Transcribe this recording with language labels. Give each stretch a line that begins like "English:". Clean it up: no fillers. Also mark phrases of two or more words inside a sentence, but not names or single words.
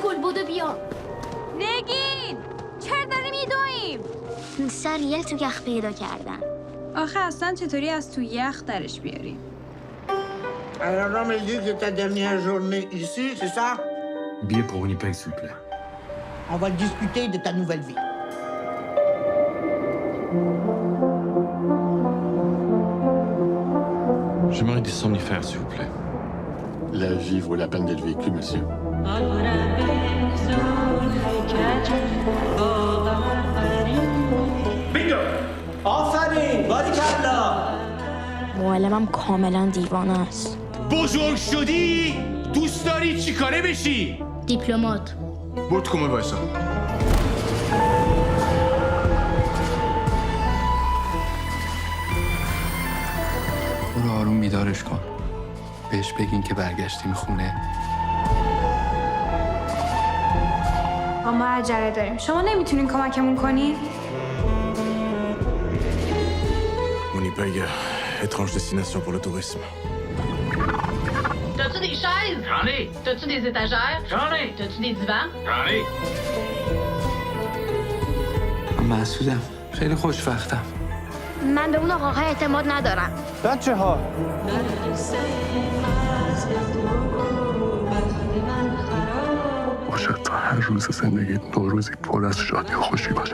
Persian: بدو بیا. نگین چرا داریم میدویم؟ سریل تو یخ پیدا کردن. آخه اصلا چطوری از تو یخ درش بیاریم؟
French: Alors, on me dit que ta dernière journée ici, c'est ça? Billet pour Winnipeg, s'il vous plaît. On va discuter de ta nouvelle vie. J'aimerais des somnifères, s'il vous plaît. La vie vaut la peine d'être vécue, monsieur.
Persian: بینگو آفرین باریکلا معلمم کاملا دیوانه است. بزرگ شدی؟ دوست داری چی کاره بشی؟ دیپلمات. برو تو کمد وایسا. برو آروم بیدارش کن. بهش بگین که برگشتیم خونه. ما عجله داریم. شما نمیتونین کمکمون کنین؟
French: Winnipeg, étrange destination pour le tourisme. T'as-tu des chaises? J'en ai. T'as-tu des étagères? J'en ai. T'as-tu des divans? J'en ai.
Persian: من مسعودم. خیلی خوشوقتم. من به اون آقاها اعتماد ندارم. بچه ها باشد تا هر روز زندگیت نوروزی پر از شادی و خوشی باشه.